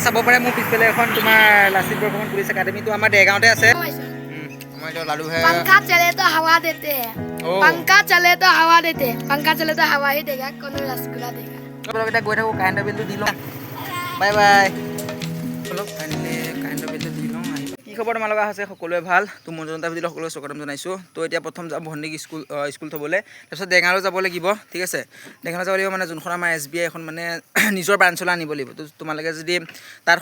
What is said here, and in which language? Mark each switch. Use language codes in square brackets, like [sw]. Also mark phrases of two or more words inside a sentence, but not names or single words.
[as] চাব পাৰে মোৰ পিছফালে এখন তোমাৰ লাচিত বৰফুকন পুলিচ একাডেমীটো আমাৰ দেৰগাঁৱতে আছে আমাৰ এতিয়া লালু ভাই [hi] पंखा चले तो हवा देते हैं पंखा चले तो हवा देते हैं पंखा चले तो हवा ही देगा कौन रसगुल्ला देगा [as] এতিয়া গৈ থাকোঁ কাৰেণ্টৰ বিলটো দি লওঁ বাই বাই অলপ ফাইনেলি কাৰেণ্টৰ বিলটো দি লওঁ আহিব কি খবৰ তোমাৰ লগা হৈছে সকলোৱে ভাল তো মোৰ জনতা ভিডিঅ'ত সকলোৱে স্বাগতম জনাইছোঁ তো এতিয়া প্ৰথম যাম ভণ্টিক স্কুল থ'বলৈ তাৰপিছত ডেঙালৈ যাব লাগিব ঠিক আছে ডেঙালৈ যাব লাগিব মানে যোনখন আমাৰ SBI এখন মানে নিজৰ ব্ৰাঞ্চলৈ আনিব লাগিব তো তোমালোকে যদি তাত